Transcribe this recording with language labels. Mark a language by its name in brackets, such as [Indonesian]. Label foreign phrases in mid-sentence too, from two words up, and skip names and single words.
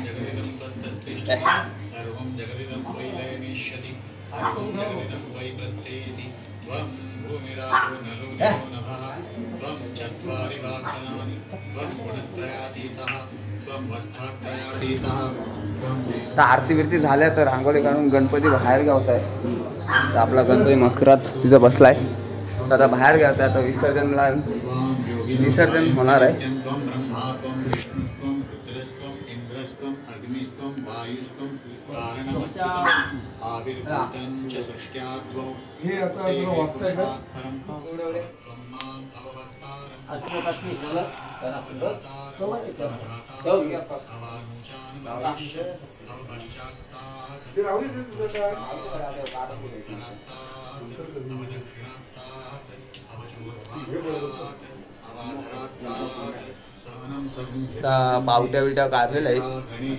[Sanskrit] जगदिदं तत्तस्तिष्ठति सर्वं जगदिदं वै लयमिष्यति सर्वं जगदिदं वै प्रत्येति त्वं भूमिरापो नलो नभः त्वं चत्वारि वाक्पदानि त्वं गुणत्रयातीतः त्वं वस्थात्रयातीतः [Marathi] तर आरती बिरती झाल्या, तर रांगोळी काढून गणपती बाहेर गावत आहे। तर आपला गणपती मकरात तिथं बसलाय, तर आता बाहेर गावत आहे। आता विसर्जनला विसर्जन होणार आहे। [Sanskrit] त्वं ब्रह्मा त्वं विष्णुस्त्वं रुद्रस्त्वं इन्द्रस्त्वं अग्निस्त्वं वायुस्त्वं कारणमच्युतम् आविर्भूतं च सृष्ट्याद्वौ [Marathi] हे आता जरा वाटतंय का? [Sanskrit] त्वं मां अववक्तारम् [Marathi] ते राहू दे तुझं काय? पावट्या बिट्या काढलेल्या आहेत।